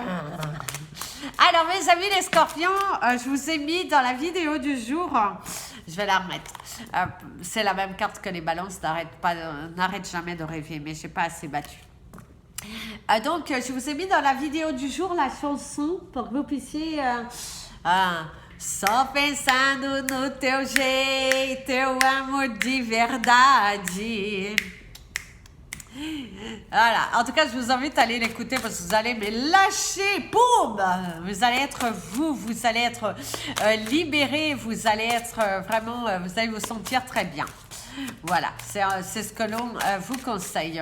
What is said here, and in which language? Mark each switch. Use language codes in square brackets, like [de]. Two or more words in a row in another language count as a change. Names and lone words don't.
[fr] Alors mes amis les scorpions, je vous ai mis dans la vidéo du jour, je vais la remettre. C'est la même carte que les balances, n'arrête jamais de rêver, mais j'ai pas assez battu. Donc, je vous ai mis dans la vidéo du jour la chanson pour que vous puissiez... [pt] Só pensando no teu jeito, teu amor de verdade. [fr] Voilà, en tout cas, je vous invite à aller l'écouter parce que vous allez me lâcher, boum. Vous allez être vous allez être libéré, vous allez être vraiment, vous allez vous sentir très bien. Voilà, c'est ce que l'on vous conseille.